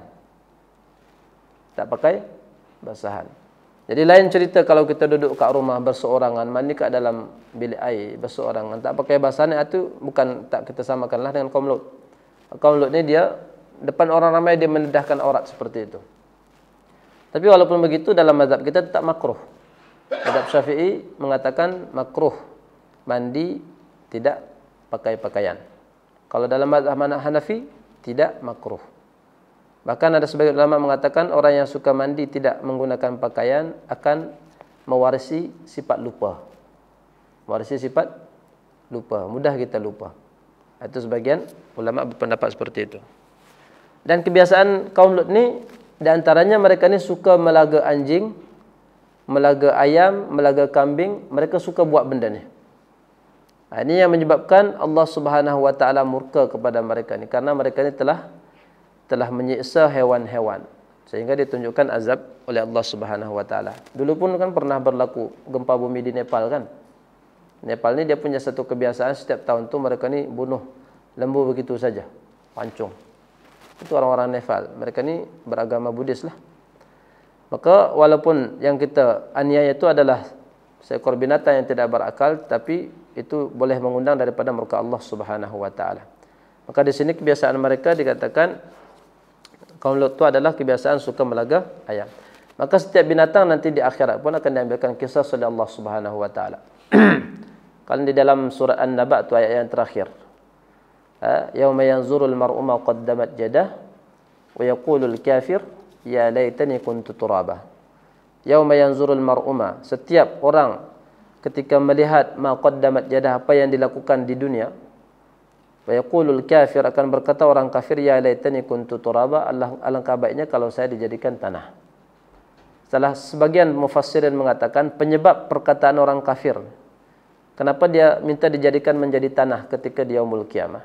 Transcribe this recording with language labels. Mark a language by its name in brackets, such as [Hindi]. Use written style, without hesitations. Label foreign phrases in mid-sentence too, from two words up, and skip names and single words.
[Malay] Tak pakai basahan. Jadi lain cerita kalau kita duduk kat rumah berseorangan, mandi kat dalam bilik air berseorangan, tak pakai basahan, itu bukan, tak kita samakanlah dengan kaum Lut. Kaum Lut ni dia depan orang ramai dia mendedahkan aurat seperti itu. Tapi walaupun begitu dalam mazhab kita tetap makruh. Mazhab Syafi'i mengatakan makruh mandi tidak pakai pakaian. Kalau dalam mazhab Hanafi tidak makruh. Bahkan ada sebagian ulama mengatakan orang yang suka mandi tidak menggunakan pakaian akan mewarisi sifat lupa. Mewarisi sifat lupa, mudah kita lupa. Itu sebagian ulama berpendapat seperti itu. Dan kebiasaan kaum Lut ni, di antaranya mereka ni suka melaga anjing, melaga ayam, melaga kambing. Mereka suka buat benda ni. Ini yang menyebabkan Allah [Arabic] سبحانه وتعالى [Malay] murka kepada mereka ni, karena mereka ni telah telah menyiksa hewan-hewan sehingga ditunjukkan azab oleh Allah [Arabic] سبحانه وتعالى. [Malay] Dulu pun kan pernah berlaku gempa bumi di Nepal kan. Nepal ni dia punya satu kebiasaan setiap tahun tu mereka ni bunuh lembu begitu saja, pancung. Itu orang-orang Nepal. Mereka ni beragama Buddhis lah. Maka walaupun yang kita aniaya itu adalah seekor binatang yang tidak berakal, tapi itu boleh mengundang daripada murka Allah [Arabic] سبحانه وتعالى. [Malay] Maka di sini kebiasaan mereka dikatakan kaum Lut itu adalah kebiasaan suka melaga ayam. Maka setiap binatang nanti di akhirat pun akan diambilkan kisah oleh Allah [Arabic] سبحانه وتعالى. [Malay] Kalau di dalam surah An-Naba itu ayat yang terakhir. [Arabic] يوم ينظر المرء ما قدمت يداه ويقول الكافر يا ليتني كنت ترابا. يوم ينظر المرء ما, [Malay] setiap orang ketika melihat [Arabic] ما قدمت يداه, [Malay] apa yang dilakukan di dunia, [Arabic] ويقول الكافر, [Malay] akan berkata orang kafir, [Arabic] يا ليتني كنت ترابا, [Malay] alangkah baiknya kalau saya dijadikan tanah. Salah sebagian mufassirin mengatakan penyebab perkataan orang kafir, kenapa dia minta dijadikan menjadi tanah ketika di [Arabic] يوم القيامة.